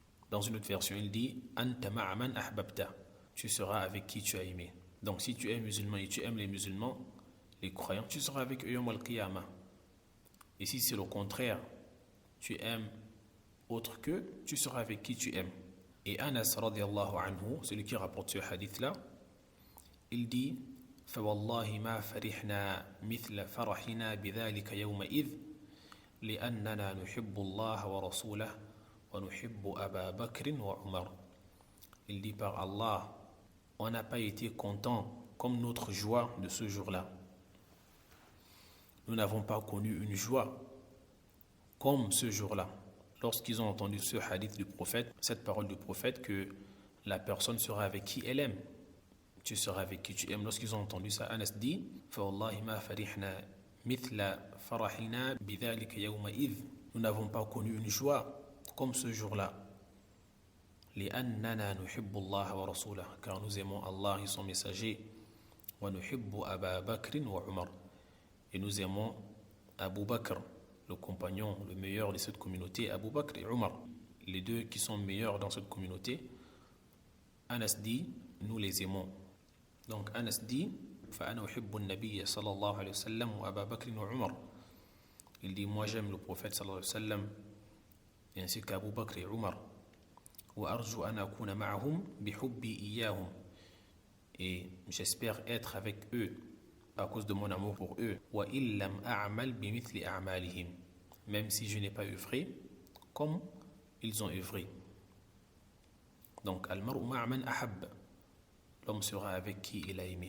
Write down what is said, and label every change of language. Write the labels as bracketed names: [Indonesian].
[French] Dans une autre version, il dit [Arabic] anta ma'a man ahbabta. [French] Tu seras avec qui tu as aimé. Donc si tu es musulman et tu aimes les musulmans, les croyants, tu seras avec eux [Arabic] yawm al-qiyamah. [French] Et si c'est le contraire, tu aimes autre que, tu seras avec qui tu aimes. Et Anas radiallahu anhu, celui qui rapporte ce hadith-là, il dit [Arabic] فوالله ما فرحنا مثل فرحنا بذلك يومئذ لأننا نحب الله ورسوله ونحب أبا بكر وعمر. [French] Il dit par Allah, on n'a pas été content comme notre joie de ce jour-là. Nous n'avons pas connu une joie comme ce jour-là. Lorsqu'ils ont entendu ce hadith du prophète, cette parole du prophète, que la personne sera avec qui elle aime, tu seras avec qui tu aimes. Lorsqu'ils ont entendu ça, Anas dit [Arabic] فَوَاللَّهِ مَا فَرِحْنَا مِثْلَ فَرَحِنَا بِذَلِكَ يَوْمَئِذ. [French] Nous n'avons pas connu une joie comme ce jour-là. [Arabic] لأننا نحب الله ورسوله [French] car nous aimons Allah et son messager [Arabic] ونحب أبا بكر وعمر [French] et nous aimons Abu Bakr, le compagnon, le meilleur de cette communauté, Abu Bakr et Omar, les deux qui sont meilleurs dans cette communauté. Anas dit, nous les aimons. Donc Anas dit, [Arabic] فأنا أحب النبي صلى الله عليه وسلم وأبا بكر وعمر. [French] Il dit, moi j'aime le prophète [Arabic] صلى الله عليه وسلم [French] ainsi qu'Abu Bakr et Omar. [Arabic] وأرجو أن أكون معهم بحبي إياهم. [French] Et j'espère être avec eux à cause de mon amour pour eux. [Arabic] وَإِن لَمْ أَعْمَلْ بِمِثْلِ أَعْمَالِهِمْ. [French] Même si je n'ai pas œuvré comme ils ont œuvré. Donc, [Arabic] al-mar'u ma'a man ahab. [French] L'homme sera avec qui il a aimé.